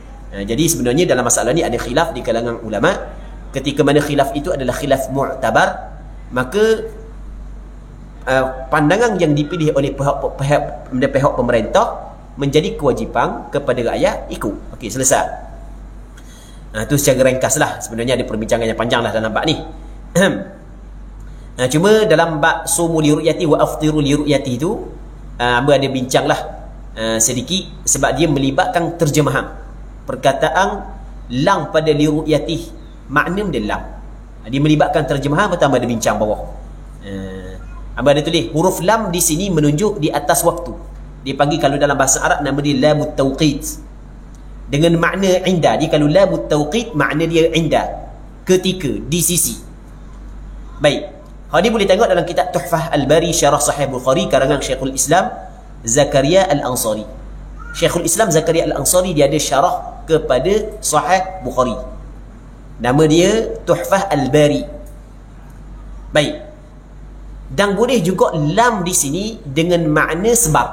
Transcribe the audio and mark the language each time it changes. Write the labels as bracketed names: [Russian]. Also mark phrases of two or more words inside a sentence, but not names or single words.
[Malay] Jadi sebenarnya dalam masalah ni ada khilaf di kalangan ulama. Ketika mana khilaf itu adalah khilaf mu'tabar, maka pandangan yang dipilih oleh pihak pemerintah menjadi kewajipan kepada rakyat ikut. Okey, selesai. Itu secara ringkaslah. Sebenarnya ada perbincangan yang panjang lah dalam bab ni. Cuma dalam bab [Arabic] صوموا لرؤيته وأفطروا لرؤيته [Malay] itu hamba ada bincanglah sedikit sebab dia melibatkan terjemahan. Perkataan lang pada [Arabic] لرؤيته [Malay] makna dia lam. Dia melibatkan terjemahan, pertama ada bincang bawah. Hamba ada tulis huruf lam di sini menunjuk di atas waktu. Dia panggil kalau dalam bahasa Arab nama dia [Arabic] لام التوقيت. [Malay] dengan makna inda. Dia kalau [Arabic] لام التوقيت, [Malay] makna dia inda, ketika, di sisi. Baik, hal ni boleh tengok dalam kitab Tuhfah Al-Bari Syarah Sahih Bukhari karangan Syekhul Islam Zakaria Al-Ansari. Syekhul Islam Zakaria Al-Ansari dia ada syarah kepada Sahih Bukhari. Nama dia Tuhfah Al-Bari. Baik. Dan boleh juga lam di sini dengan makna sebab.